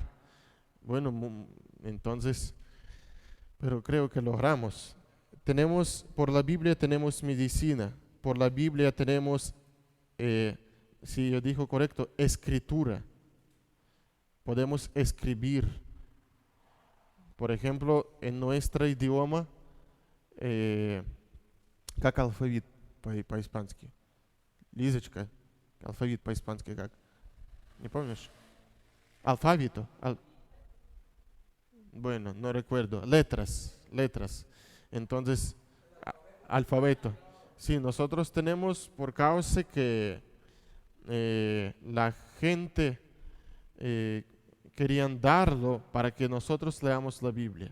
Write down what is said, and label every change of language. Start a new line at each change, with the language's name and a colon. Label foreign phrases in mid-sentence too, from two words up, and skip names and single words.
Spanish: Bueno, entonces, pero creo que logramos. Por la Biblia tenemos medicina, por la Biblia tenemos, si yo digo correcto, escritura. Podemos escribir. Por ejemplo, en nuestro idioma,
Russian: как алфавит по-испански? Лизочка, алфавит по-испански как? Не помнишь? Алфавито.
Spanish: bueno, no recuerdo, letras. Entonces, alfabeto. Sí, nosotros tenemos por causa que la gente querían darlo para que nosotros leamos la Biblia.